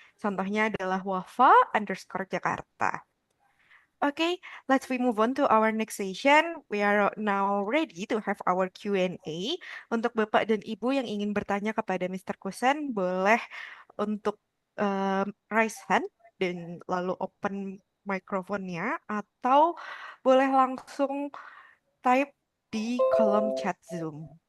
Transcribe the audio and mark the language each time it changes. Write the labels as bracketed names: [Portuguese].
[Indonesian] Contohnya adalah Wafa_Jakarta. [English] Okay, let's we move on to our next session. We are now ready to have our Q&A. [Indonesian] Untuk Bapak dan Ibu yang ingin bertanya kepada Mr. Kusen, boleh untuk raise hand dan lalu open mikrofonnya, atau boleh langsung type di kolom chat Zoom.